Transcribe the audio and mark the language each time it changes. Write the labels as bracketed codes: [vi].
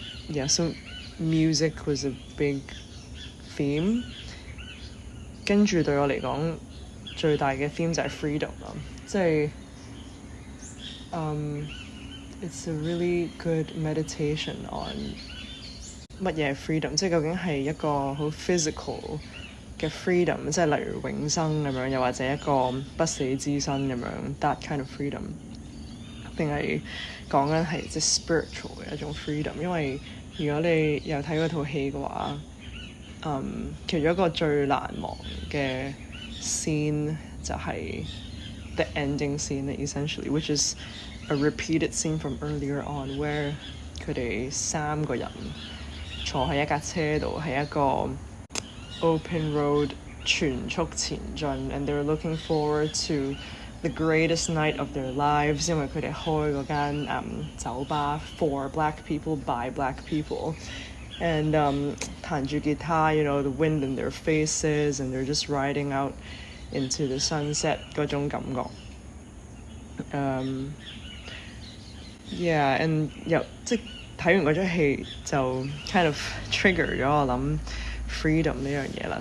[en] Yeah, so music was a big theme。 [yue] 跟住對我嚟講最大嘅 theme 就係 freedom 啦，即係 [en] it's a really good meditation on [yue] 乜嘢 freedom， 即係究竟係一個好 physical 嘅 freedom， 即係例如永生咁樣，又或者一個不死之身咁樣 [en] that kind of freedom， [yue] 定係講緊係即係 spiritual 嘅一種 freedom。因為如果你有睇嗰套戲嘅話，其中一個最難忘嘅 scene 就係 [en] the ending scene essentially, which is a repeated scene from earlier on where [yue] 佢哋3個人坐喺一架車度，係一個 [en] open road [yue] 全速前進 [en] and they're looking forward to the greatest night of their lives， [yue] 因為佢哋開嗰間酒吧 [en] for black people by black people and [yue] 彈住吉他 [en] you know the wind in their faces and they're just riding out into the sunset [yue] 嗰種感覺。 Yeah, and 即係睇完嗰出戲就 [en] kind of trigger [yue] 咗我諗 freedom 呢樣嘢啦。